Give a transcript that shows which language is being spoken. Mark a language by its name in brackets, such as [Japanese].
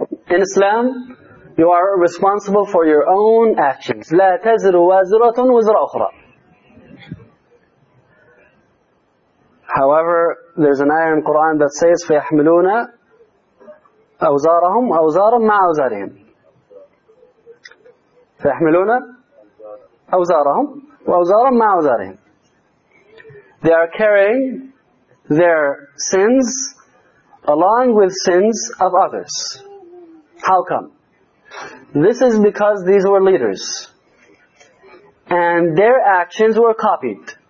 [English] In Islam, you are responsible for your own actions. [Arabic] لا تزر وازرة وزر أخرى. [English] However, there's an ayah in Quran that says [Arabic] فيحملون أوزارهم أوزارا مع أوزارهم. فيحملون أوزارهم وأوزارا مع أوزارهم. [English] They are carrying their sins along with sins of others. How come? This is because these were leaders. And their actions were copied.